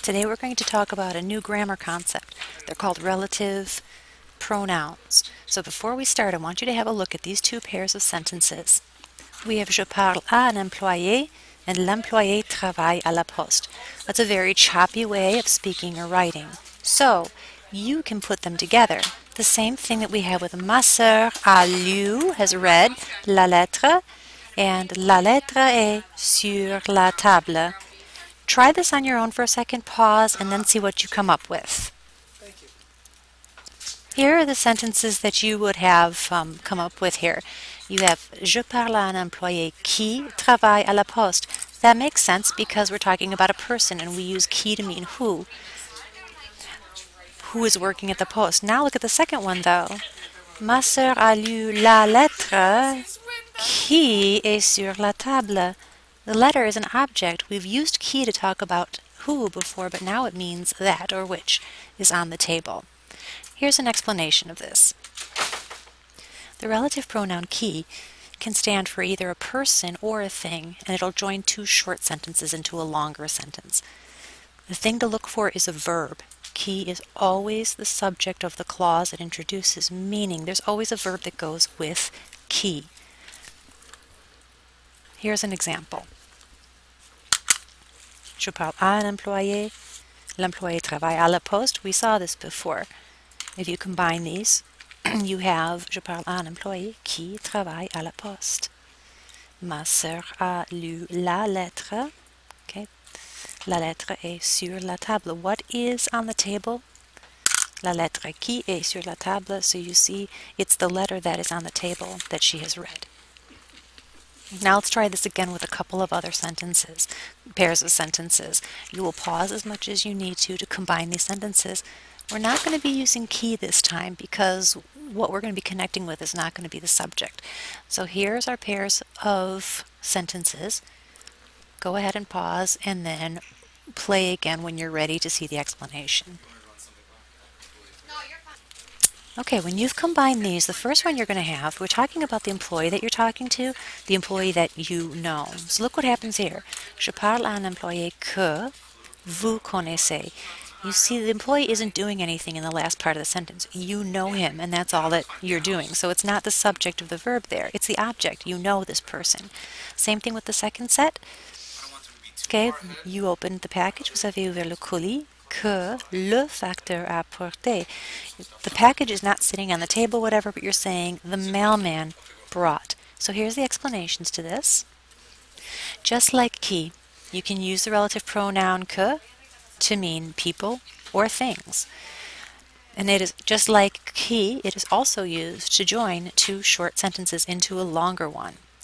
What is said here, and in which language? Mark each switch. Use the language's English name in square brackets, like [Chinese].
[English] Today we're going to talk about a new grammar concept. They're called relative pronouns. So before we start, I want you to have a look at these two pairs of sentences. We have [French] je parle à un employé [English] and [French] l'employé travaille à la poste. [English] That's a very choppy way of speaking or writing. So you can put them together. The same thing that we have with [French] ma sœur a lu, [English] has read [French] la lettre, [English] and [French] la lettre est sur la table. [English] Try this on your own for a second, pause, and then see what you come up with. Here are the sentences that you would have come up with here. You have [French] je parle à un employé qui travaille à la poste. [English] That makes sense because we're talking about a person and we use qui to mean who is working at the post. Now look at the second one though. [French] Ma sœur a lu la lettre qui est sur la table. [English] The letter is an object. We've used qui to talk about who before, but now it means that or which is on the table. Here's an explanation of this. The relative pronoun qui can stand for either a person or a thing, and it'll join two short sentences into a longer sentence. The thing to look for is a verb. Qui is always the subject of the clause it introduces, meaning there's always a verb that goes with qui. Here's an example. [French] Je parle à un employé. L'employé travaille à la poste. [English] We saw this before. If you combine these, you have [French] je parle à un employé qui travaille à la poste. Ma sœur a lu la lettre. Okay. La lettre est sur la table. [English] What is on the table? [French] La lettre qui est sur la table. [English] So you see, it's the letter that is on the table that she has read. Now let's try this again with a couple of other sentences, pairs of sentences. You will pause as much as you need to combine these sentences. We're not going to be using qui this time because what we're going to be connecting with is not going to be the subject. So here's our pairs of sentences. Go ahead and pause and then play again when you're ready to see the explanation. Okay, when you've combined these, the first one you're going to have, we're talking about the employee that you're talking to, the employee that you know. So look what happens here. [French] Je parle à un employé que vous connaissez. [English] You see, the employee isn't doing anything in the last part of the sentence. You know him, and that's all that you're doing. So it's not the subject of the verb there. It's the object. You know this person. Same thing with the second set. Okay, you opened the package. [French] Vous avez ouvert le colis que le facteur a apporté. [English] The package is not sitting on the table, whatever, but you're saying the mailman brought. So here's the explanations to this. Just like qui, you can use the relative pronoun que to mean people or things. And it is just like qui, it is also used to join two short sentences into a longer one.